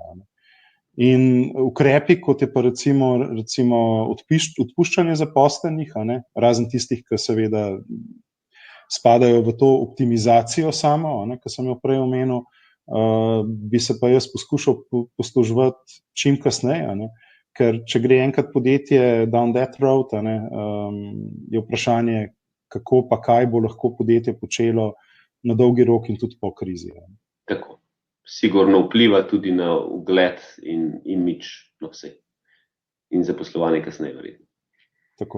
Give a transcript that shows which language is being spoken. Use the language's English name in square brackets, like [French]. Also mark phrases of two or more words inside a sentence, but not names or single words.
[Slovenian] In ukrepi, kot je pa recimo odpuščanje zaposlenih, razen tistih, ki seveda spadajo v to optimizacijo samo, ki sem jo prej omenil, bi se pa jaz poskušal posluževati čim kasneje, ker če gre enkrat podjetje [English] down that road, [Slovenian] je vprašanje, kako pa kaj bo lahko podjetje počelo na dolgi rok in tudi po krizi. Tako. Sigurno vpliva tudi na ugled in imidž na vse. In zaposlovanje kasneje verjetno. Tako.